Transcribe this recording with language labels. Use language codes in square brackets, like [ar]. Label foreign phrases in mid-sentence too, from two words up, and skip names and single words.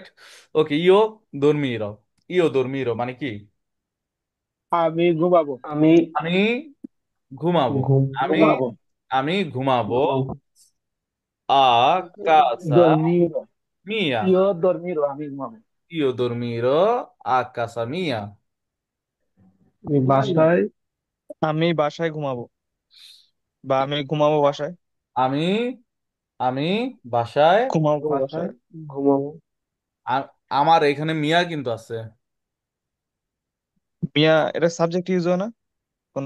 [bn] ওকে, দর্মিরো। দর্মিরো মানে কি? আমি ঘুমাবো। আমি আমি ঘুমাবো। আমি ঘুমাবো। আমি ঘুমাবো। ঘুমাবো। [it] a casa [bn] dormiro, মিয়া। [it] yo dormiro, [bn] আমি ঘুমাবো। [it] dormirò a casa mia। [bn] আমি বাসায় আমি বাসায় ঘুমাবো, বা আমি ঘুমাবো বাসায়। আমি আমি বাসায় ঘুমাবো বাসায় বাসায়। ঘুমাবো। আমার এখানে মিয়া কিন্তু আছে। মিয়া, এটা সাবজেক্ট ইউজ হয় না? কোনো